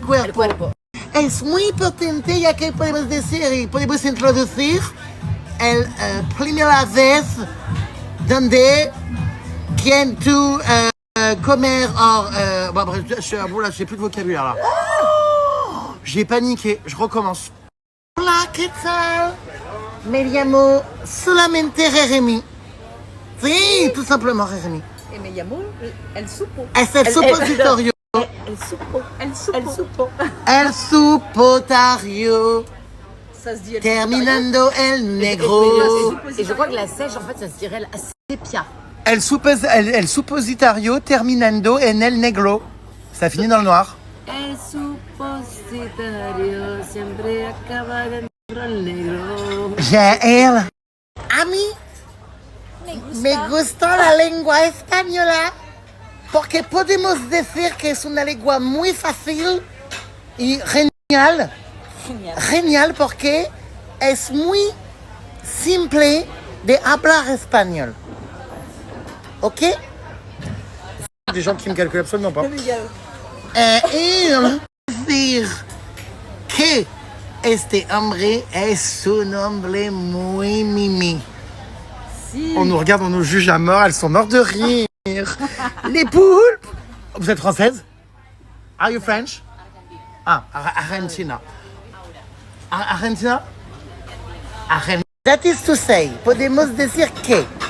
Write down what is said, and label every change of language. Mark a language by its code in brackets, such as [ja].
[es] cuerpo. cuerpo. Es muy importante ya que podemos decir y podemos introducir el primera vez donde quien tú comer [fr] bon, bref, j'ai plus de vocabulaire là. J'ai paniqué, je recommence. [es] Hola, ¿qué tal? Me llamo solamente Jérémy. [fr] Sí, tout simplement Jérémy. [es] Et me llamo El Supo. Es el supositorio. El Supo. El Supo. El Supo. El supotario. [fr] Ça se dit El [es] Terminando el negro. [fr] Et je crois que la sèche, en fait, ça se dirait la sepia. [es] El suppositario terminando en el negro. [fr] Ça finit dans le noir. [es] El supositorio siempre acaba dentro el negro. Jael. A mí me gusta la lengua española porque podemos decir que es una lengua muy fácil y genial. Genial porque es muy simple de hablar espagnol. ¿Ok? [fr] Des gens qui me calculent absolument pas. [es] Y decir que este hombre es un hombre muy mimi. [fr] On nous regarde, on nous juge à mort, elles sont mortes de rire. Les poulpes. Vous êtes française? [en] Are you French? [es] Ah, Argentina. Argentina? Argentina. [en] That is to say, [es] podemos decir que...